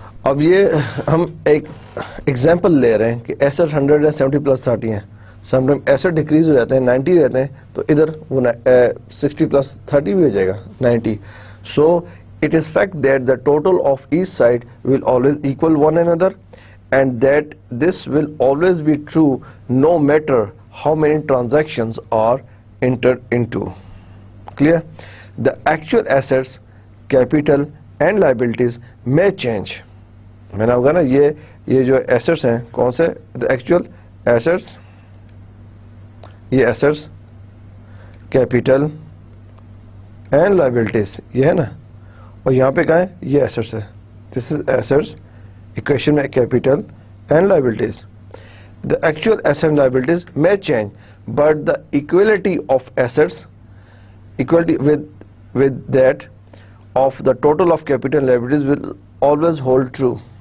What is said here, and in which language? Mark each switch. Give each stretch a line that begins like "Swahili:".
Urdu: اب یہ ہم ایک ایگزامپل لے رہے ہیں کہ ایسٹ 100 ہے, 70 plus 30 ہیں. سم ٹائم ایسٹ ڈیکریز ہو جاتے ہیں, 90 رہتے ہیں, تو ادھر وہ 60 plus 30 بھی ہو جائے گا 90.
English: So it is fact that the total of each side will always equal one another, and that this will always be true no matter how many transactions are entered into. Clear? The actual assets, capital and liabilities may change.
Urdu: میں نے آپ کہا نا, یہ جو assets ہیں کون سے,
English: the actual assets,
Urdu: یہ ایسٹس,
English: capital and liabilities,
Urdu: یہ ہے نا, اور یہاں پہ کہاں ہے, یہ ایسٹس ہے.
English: This is assets, equation میں capital and liabilities. The actual assets and liabilities may change, but the equality of assets, equality with that of the total of capital and liabilities will always hold true.